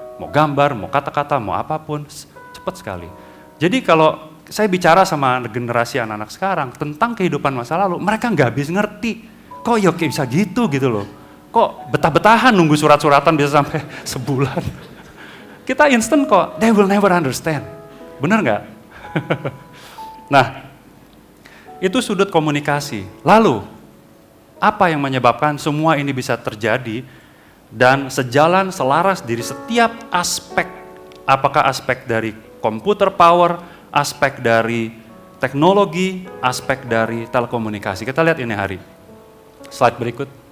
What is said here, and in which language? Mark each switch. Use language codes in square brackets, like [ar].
[id] Mau gambar, mau kata-kata, mau apapun, cepat sekali. Jadi kalau saya bicara sama generasi anak-anak sekarang tentang kehidupan masa lalu, mereka nggak habis ngerti. Kok ya bisa gitu loh. Kok betah-betahan nunggu surat-suratan bisa sampai sebulan. Kita instant kok, [en] they will never understand. [id] Benar nggak? Nah, itu sudut komunikasi. Lalu, apa yang menyebabkan semua ini bisa terjadi dan sejalan selaras dari setiap aspek, apakah aspek dari komputer power, aspek dari teknologi, aspek dari telekomunikasi. Kita lihat ini hari. Slide berikut.